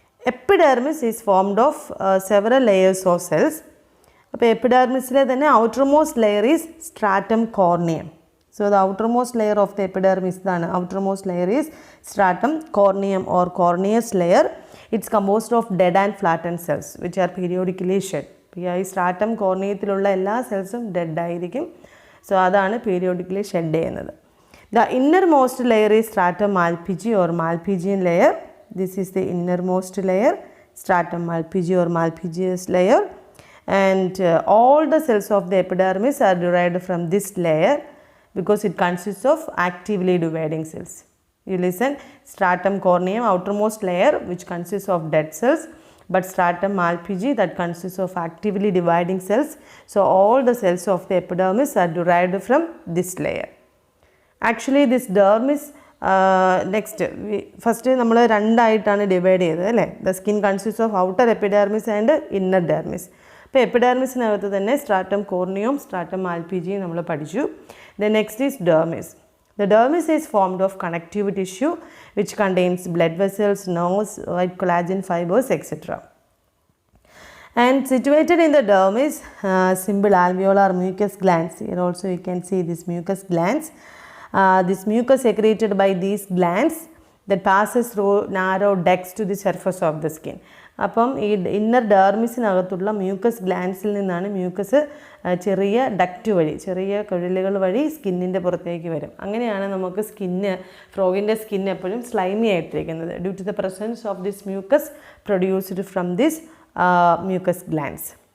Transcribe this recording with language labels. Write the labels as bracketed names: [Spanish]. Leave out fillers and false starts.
[English] Epidermis is formed of several layers of cells. [Malayalam] അപ്പോൾ എപ്പിഡെർമിസിലെ തന്നെ [English] outermost layer is stratum corneum. So the outermost layer of the epidermis, the outermost layer is stratum corneum or corneous layer. It's composed of dead and flattened cells which are periodically shed. [Malayalam] ഈ stratum corneaത്തിലുള്ള എല്ലാ സെൽസും dead ആയിരിക്കും. So അതാണ് periodically shed ചെയ്യുന്നത്. [English] The innermost layer is stratum malpighi or malpighian layer. This is the innermost layer, stratum malpighi or malpighious layer, and all the cells of the epidermis are derived from this layer because it consists of actively dividing cells. You listen, stratum corneum, outermost layer which consists of dead cells, but stratum malpighi that consists of actively dividing cells. So all the cells of the epidermis are derived from this layer. Actually this dermis next first [Malayalam] നമ്മൾ രണ്ടായിട്ടാണ് divide ചെയ്തത് അല്ലേ. [English] The skin consists of outer epidermis and inner dermis. [Malayalam] ഇപ്പോൾ എപ്പിഡെർമിസിനകത്ത് തന്നെ stratum കോർണിയം, stratum മാൽപിജി നമ്മൾ പഠിച്ചു. [English] The next is dermis. The dermis is formed of connective tissue which contains blood vessels, nerves, white collagen fibers, etc. And situated in the dermis, simple alveolar mucus glands. Here also you can see this mucus glands. This mucus secreted by these glands that passes through narrow ducts to the surface of the skin. [Malayalam] അപ്പം ഈ inner ഡെർമിസിനകത്തുള്ള mucus ഗ്ലാൻസിൽ നിന്നാണ് mucus ചെറിയ duct വഴി, ചെറിയ കുഴലുകൾ വഴി സ്കിന്നിൻ്റെ പുറത്തേക്ക് വരും. അങ്ങനെയാണ് നമുക്ക് ഫ്രോഗിൻ്റെ സ്കിൻ എപ്പോഴും slimy ആയിട്ടിരിക്കുന്നത് [English] Due to the presence of this mucus produced from this mucus glands.